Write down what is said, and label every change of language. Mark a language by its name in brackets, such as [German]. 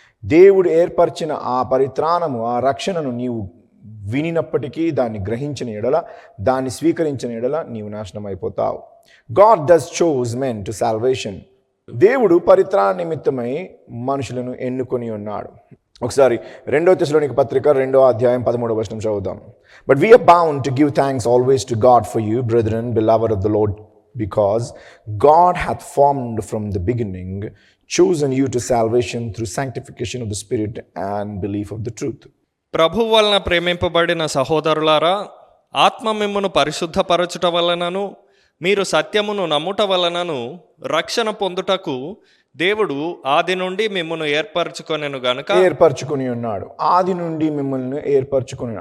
[Telugu] దేవుడు ఏర్పరిచిన ఆ పరిత్రాణము, ఆ రక్షణను నీవు వినినప్పటికీ దాన్ని గ్రహించిన ఎడల, దాన్ని స్వీకరించిన ఎడల నీవు నాశనం అయిపోతావు. [English] God does chose men to salvation. [Telugu] దేవుడు పరిత్రాణ నిమిత్తమై మనుషులను ఎన్నుకొని ఉన్నాడు. ఒకసారి 2 తెస్సలోనిక పత్రిక 2వ అధ్యాయం 13వ వచనం చదువుదాం. [English] But we are bound to give thanks always to God for you brethren beloved of the Lord, because God hath formed from the beginning chosen you to salvation through sanctification of the Spirit and belief of the truth. [Telugu] ప్రభు వలన ప్రేమింపబడిన సహోదరులారా, ఆత్మ మిమ్మును పరిశుద్ధపరచుట వలనను మీరు సత్యమును నమ్ముట వలనను రక్షణ పొందుటకు దేవుడు ఆది నుండి మిమ్మును ఏర్పరచుకొనెను గనుక. ఏర్పరచుకుని ఉన్నాడు, ఆది నుండి మిమ్మల్ని ఏర్పరచుకుని.